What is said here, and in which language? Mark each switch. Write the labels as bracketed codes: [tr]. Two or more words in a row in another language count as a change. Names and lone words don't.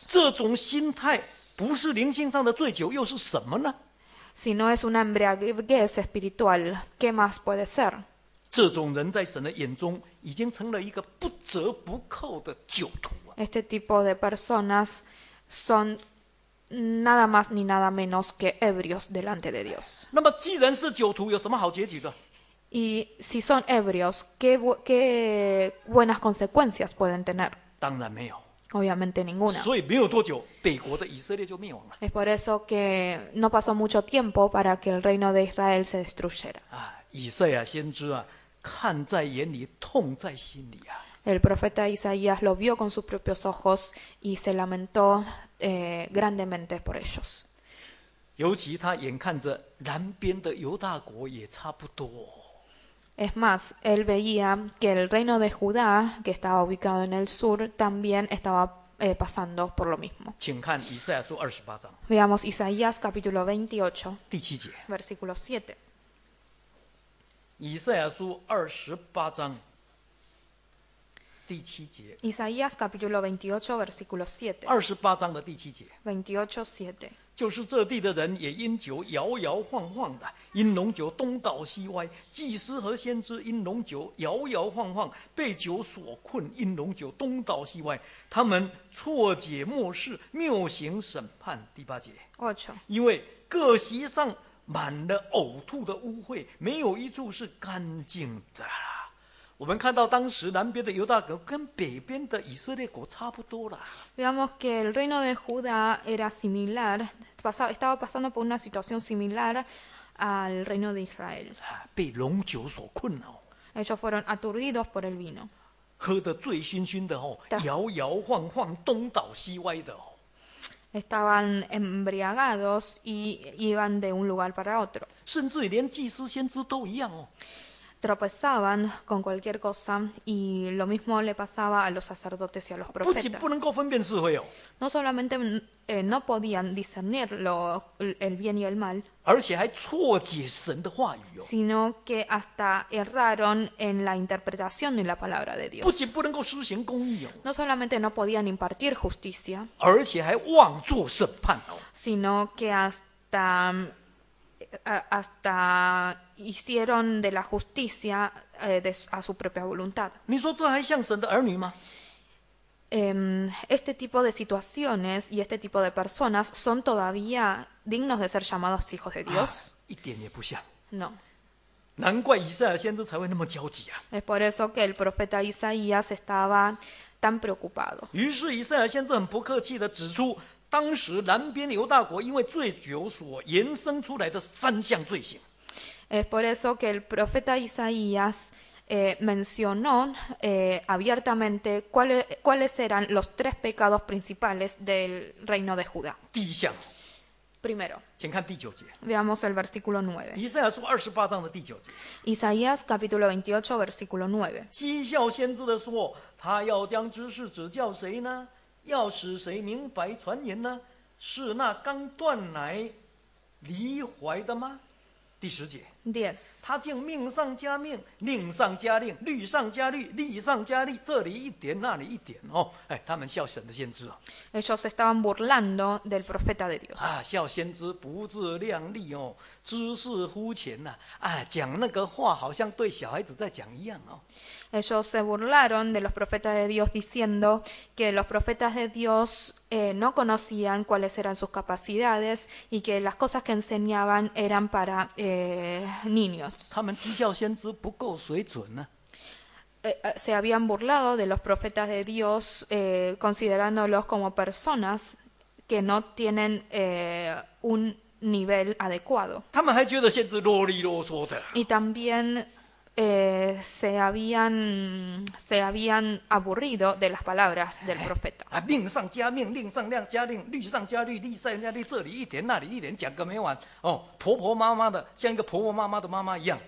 [zh] 这种心态不是灵性上的醉酒，又是什么呢？ [es] Si no es una embriaguez espiritual, ¿qué más puede ser? [zh] 这种人在神的眼中已经成了一个不折不扣的酒徒啊！ [es] Este tipo de personas son nada más ni nada menos que ebrios delante de Dios. [zh] 那么既然是酒徒，有什么好结局的？ [es] Y si son ebrios, ¿qué buenas consecuencias pueden tener? [zh] 当然没有。 [es] Obviamente ninguna. [zh] 所以没有多久，北国的以色列就灭亡了 [es] Es por eso que no pasó mucho tiempo para que el reino de Israel se destruyera. [zh] 啊！以赛亚先知啊，看在眼里，痛在心里啊！ [es] El profeta Isaías lo vio con sus propios ojos y se lamentó grandemente por ellos. [zh] 尤其他眼看着南边的犹大国也差不多。 [es] Es más, él veía que el reino de Judá, que estaba ubicado en el sur, también estaba pasando por lo mismo. [zh] 请看以赛亚书28章 [es] Veamos Isaías capítulo 28, [zh] 第7节。 [es] versículo 7. [zh] 以赛亚书28章第7节。 [es] Isaías capítulo 28, versículo 7. [zh] 28 章的第7节。 [es] 28, 7. [zh] 就是这地的人也因酒摇摇晃晃的，因浓酒东倒西歪；祭司和先知因浓酒摇摇晃晃，被酒所困，因浓酒东倒西歪。他们错解末世，谬行审判。第8节， [es] 8. [zh] 因为各席上满了呕吐的污秽，没有一处是干净的啦。我们看到当时南边的犹大国跟北边的以色列国差不多啦。 [es] Veamos que el reino de Judá era similar, estaba pasando por una situación similar al reino de Israel. [zh] 被龙酒所困哦， [es] Ellos fueron aturdidos por el vino. [zh] 喝得醉醺醺的哦，对摇摇晃晃，东倒西歪的哦。 [es] Estaban embriagados y iban de un lugar para otro. [zh] 甚至于连祭司先知都一样哦。 [es] Tropezaban con cualquier cosa y lo mismo le pasaba a los sacerdotes y a los [zh] 不仅 [es] profetas. [zh] 不能够分辨是非哦， [es] No solamente no podían discernir el bien y el mal, [zh] 而且还错解神的话语哦。 [es] sino que hasta erraron en la interpretación de la palabra de [zh] 不 [es] Dios. [zh] 仅不能够施行公义哦， [es] No solamente no podían impartir justicia, [zh] 而且还妄作审判哦。 [es] sino que hasta hicieron de la justicia a su propia voluntad. [zh] 你说这还像神的儿女吗？ [es] Este tipo de situaciones y este tipo de personas son todavía dignos de ser llamados hijos de [zh] 啊 [es] Dios. [zh] 一点也不像。 [es] No. [zh] 难怪以赛亚先知才会那么焦急啊！ [es] Es por eso que el profeta Isaías estaba tan preocupado. [zh] 于是以赛亚先知很不客气地指出，当时南边犹大国因为醉酒所延伸出来的3项罪行。 [es] Es por eso que el profeta Isaías mencionó abiertamente cuáles eran los 3 pecados principales del reino de Judá. [zh] 第一项， [es] Primero, [zh] 请看第9节， [es] veamos el versículo 9. [zh] 以赛亚书28章的第9节， [es] Isaías capítulo 28, versículo 9. [zh] 讥笑先知的说，他要将知识指教谁呢？要使谁明白传言呢？是那刚断奶离怀的吗？第10节。 [es] 10. [zh] 他竟命上加命，令上加令，律上加律，例上加例，这里一点，那里一点哦。哎，他们笑神的先知哦， [es] Ellos estaban burlando del profeta de Dios. [zh] 啊，笑先知不自量力哦，知识肤浅呐，啊，讲那个话好像对小孩子在讲一样哦。 [es] Ellos se burlaron de los profetas de Dios diciendo que los profetas de Dios no conocían cuáles eran sus capacidades y que las cosas que enseñaban eran para niños. [zh] 他们讥笑先知不够水准呢、 [es] Se habían burlado de los profetas de Dios considerándolos como personas que no tienen un nivel adecuado. [zh] 他们还觉得先知啰里啰嗦的。 [es] Y también se habían aburrido de las palabras del profeta. [zh] 啊，命上加命，令上加令，律上加律，例上加例，这里一点，那里一点，讲个没完哦。婆婆妈妈的，像一个婆婆妈妈的妈妈一样。